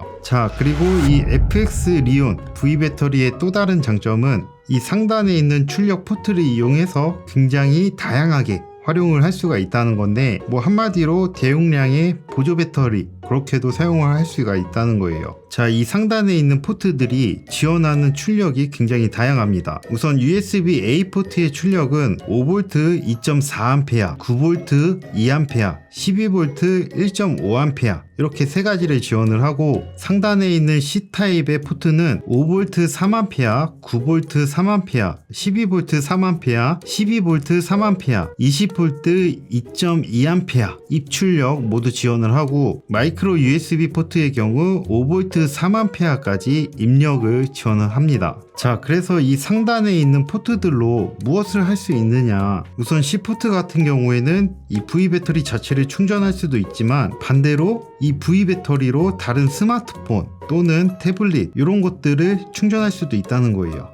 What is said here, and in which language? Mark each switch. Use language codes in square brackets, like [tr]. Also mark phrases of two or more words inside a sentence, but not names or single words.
[ko] 자, 그리고 이 FX 리온 V 배터리의 또 다른 장점은 이 상단에 있는 출력 포트를 이용해서 굉장히 다양하게 활용을 할 수가 있다는 건데, 한마디로 대용량의 보조 배터리, 그렇게도 사용을 할 수가 있다는 거예요. 자, 이 상단에 있는 포트들이 지원하는 출력이 굉장히 다양합니다. 우선 USB-A 포트의 출력은 5V 2.4A, 9V 2A, 12V 1.5A 이렇게 세 가지를 지원을 하고, 상단에 있는 C타입의 포트는 5V 3A, 9V 3A, 12V 3A, 12V 3A, 20V 2.2A 입출력 모두 지원을 하고, 마이크로 USB 포트의 경우 5V 3A까지 입력을 지원을 합니다. 자, 그래서 이 상단에 있는 포트들로 무엇을 할 수 있느냐, 우선 C포트 같은 경우에는 이 V 배터리 자체를 충전할 수도 있지만, 반대로 이 V 배터리로 다른 스마트폰 또는 태블릿 이런 것들을 충전할 수도 있다는 거예요.